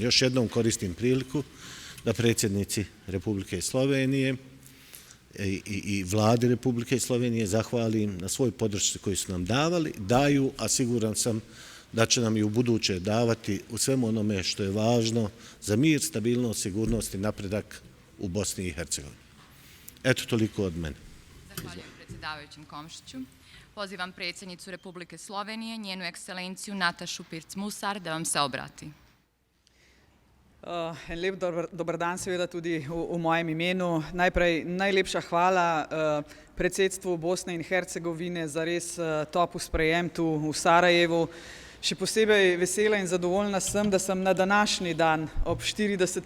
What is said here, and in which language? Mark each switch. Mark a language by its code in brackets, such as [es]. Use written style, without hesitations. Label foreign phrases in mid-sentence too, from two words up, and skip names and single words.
[bs] Još jednom koristim priliku da predsjednici Republike Slovenije i vladi Republike Slovenije zahvalim na svoj podršci koju su nam daju, a siguran sam da će nam i u buduće davati u svemu onome što je važno za mir, stabilnost, sigurnost i napredak u Bosni i Hercegovini. Eto, toliko od mene. Zahvaljujem predsjedavajućem Komšiću. Pozivam predsjednicu Republike Slovenije, njenu ekscelenciju Natašu Pirc-Musar, da vam se obrati. [sl] En lep dober dan seveda tudi v mojem imenu. Najprej najlepša hvala predsedstvu Bosne in Hercegovine za res topel sprejem tu v Sarajevu. Še posebej vesela in zadovoljna sem, da sem na današnji dan ob 40.